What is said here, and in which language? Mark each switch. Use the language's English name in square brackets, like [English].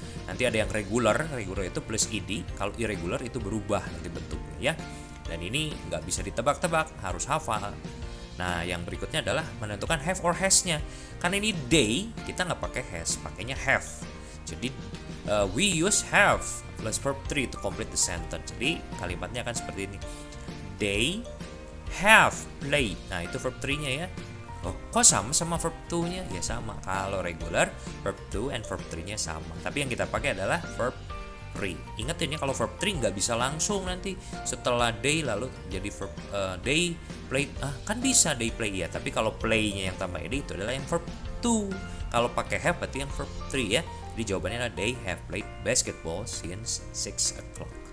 [Indonesian] Nanti ada yang regular itu plus ed, kalau irregular itu berubah nanti bentuknya ya. Dan ini nggak bisa ditebak-tebak, harus hafal. Nah, yang berikutnya adalah menentukan have or has-nya. Karena ini day, kita nggak pakai has, pakainya have. Jadi [English] We use have plus verb 3 to complete the sentence. [Indonesian] Jadi kalimatnya akan seperti ini. [English] They have played. [Indonesian] Nah, itu verb 3-nya ya. Oh, kok sama verb 2-nya? Ya sama. Kalau regular, verb 2 and verb 3-nya sama. Tapi yang kita pakai adalah verb 3. Ingat ini kalau verb 3 nggak bisa langsung nanti setelah they lalu jadi verb they played. Kan bisa they play ya. Tapi kalau play-nya yang tambah ed itu adalah yang verb 2. Kalau pakai have berarti yang verb 3 ya. Jadi jawabannya adalah [English] they have played basketball since 6 o'clock.